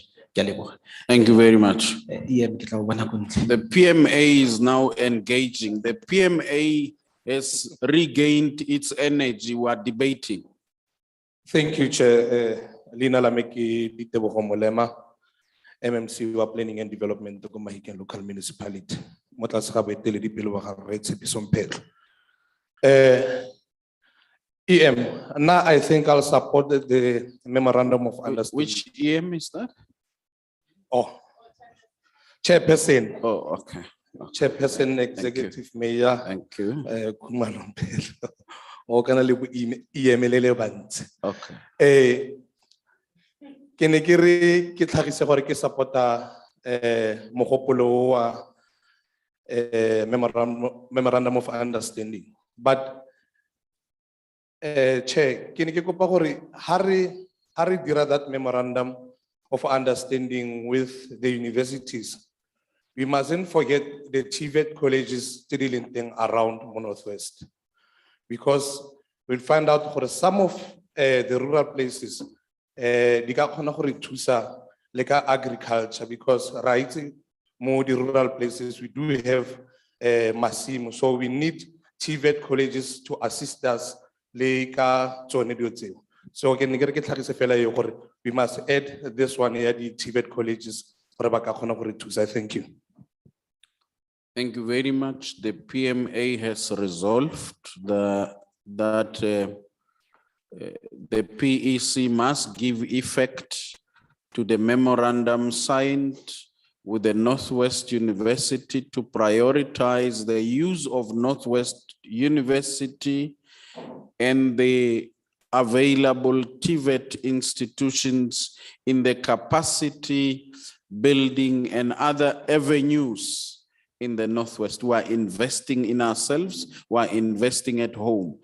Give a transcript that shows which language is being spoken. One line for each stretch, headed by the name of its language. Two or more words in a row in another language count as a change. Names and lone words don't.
English: Thank you very much. The PMA is now engaging. The PMA has regained its energy. We are debating. Thank you, Chair. Lina Lameki Ditebogo Molema, MMC wa Planning and Development of Mahikeng local municipality.
Tswana: Motlas gabe tele di pelo ba ga Tshepiso Mpetlo.
English: EM, now I think I'll support the memorandum of understanding. Which EM is that? Oh, Chairperson. Oh, okay. Chairperson, Executive Mayor. Thank you.
Tswana: Kumalo Mpetlo. O kana le EMLele bantsi.
English: Okay.
Tswana: Ke ne ke re ke tlhagise gore ke supporta mogopolo wa
English: memorandum of understanding, but Chair,
Tswana: ke ne ke kopa gore ha re dira
English: that memorandum of understanding with the universities, we mustn't forget the TVET colleges still in thing around Northwest, because we'll find out for some of the rural places,
Tswana: di ka khona gore thusa le ka
English: agriculture, because right more the rural places we do have masimo, so we need TVET colleges to assist us
Tswana: le ka tsone dio tseo. So ke ne ke re ke tlhagise fela yo gore
English: we must add this one here, the TVET colleges
Tswana: gore ba ka khona gore thusa.
English: Thank you. Thank you very much. The PMA has resolved that the PEC must give effect to the memorandum signed with the Northwest University to prioritize the use of Northwest University and the available TVET institutions in the capacity building and other avenues in the Northwest who are investing in ourselves, who are investing at home.